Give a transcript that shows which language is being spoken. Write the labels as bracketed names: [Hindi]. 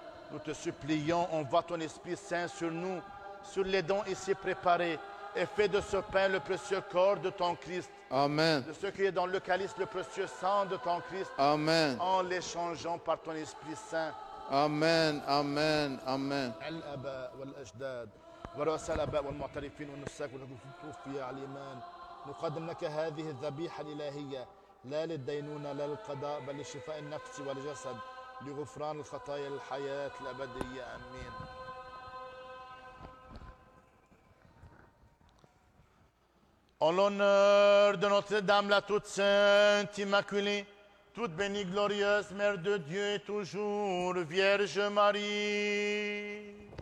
[French] Nous te supplions, envoie ton Esprit Saint sur nous, sur les dons ici préparés, et fais de ce pain le précieux corps de ton Christ. Amen. De ce qui est dans le calice, le précieux sang de ton Christ, Amen. en l'échangeant par ton Esprit Saint. Amen. Amen. Amen. [Arabic] الآباء والأجداد ورؤساء الآباء والمعترفين والنساك والمتوفي على الإيمان نقدم لك هذه الذبيحة الإلهية لا للدينونة لا للقضاء بل لشفاء النفس والجسد لغفران الخطايا الحياة الأبدية آمين. [French] En l'honneur de Notre-Dame, la toute sainte, immaculée, toute bénie, glorieuse, Mère de Dieu et toujours Vierge Marie.